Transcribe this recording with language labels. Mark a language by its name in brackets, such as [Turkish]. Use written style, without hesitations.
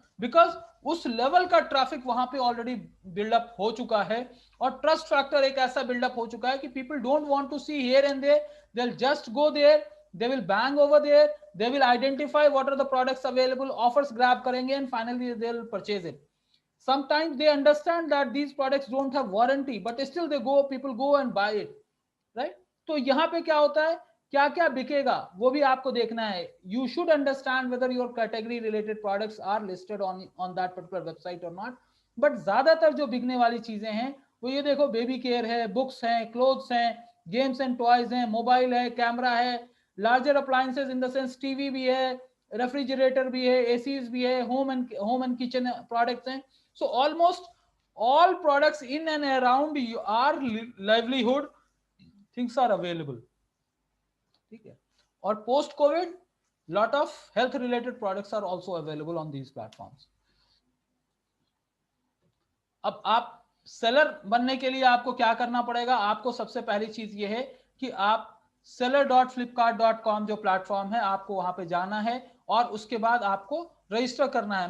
[English] because [Hindi] उस level का traffic वहां पे ऑलरेडी बिल्डअप हो चुका है, [English] और trust factor [Hindi] एक ऐसा बिल्डअप हो चुका है कि [English] people don't want to see here and there, they will just go there, they will bang over there, they will identify what are the products available, [Hindi] offers grab करेंगे [English] And finally they will purchase it. Sometimes they understand that these products don't have warranty, but still people go and buy it, right? [Hindi] तो यहाँ पे क्या होता है, क्या क्या बिकेगा वो भी आपको देखना है। [English] You should understand whether your category related products are listed on that particular website or not. [Hindi] But ज्यादातर जो बिकने वाली चीजें हैं वो ये देखो, बेबी केयर है, बुक्स हैं, क्लोथ्स हैं, गेम्स एंड टॉयज हैं, मोबाइल है, कैमरा है, [English] larger appliances in the sense [Hindi] TV भी है, रेफ्रिजरेटर भी है, एसीज भी है, होम एंड किचन प्रोडक्ट्स हैं। [English] So almost all products in and around our livelihood things are available, [Hindi] ठीक है। और [English] Post COVID lot of health related products are also available on these platforms. [Hindi] अब आप सेलर बनने के लिए आपको क्या करना पड़ेगा? आपको सबसे पहली चीज ये है कि आप seller.flipkart.com जो प्लेटफॉर्म है आपको वहां पे जाना है और उसके बाद आपको रजिस्टर करना है।